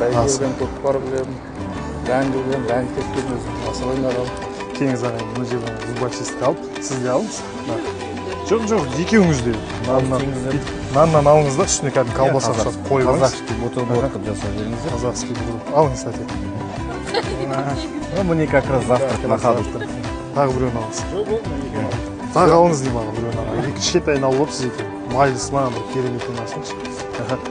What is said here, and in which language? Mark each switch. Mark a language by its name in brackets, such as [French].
[Kazakh] Бәйгеден көкпар білемін. Бәңгі білемін, бәңгі тепкен өзім. Асыл ойнадым. Кеңіз ағайын, мына жерден зубочистка алып, сіз де алыңыз. Жоқ, екеуіңіз де. Наннан алыңыз да, үстіне кәдімгі колбаса қойып алыңыз. [Russian] Казахский бутерброд [Kazakh] қылып жасап жіберіңіздер. [Russian] Казахский бутерброд. [Kazakh] Алыңыз, кстати. [Russian] Мне как раз завтрак на ходу. [Kazakh] Тағы біреуін алыңыз. Тағы алыңыз деймін аға, біреуін аға. Екі кішкентай алып сіз екен. Майлысынан бір кереметін алсаңызшы.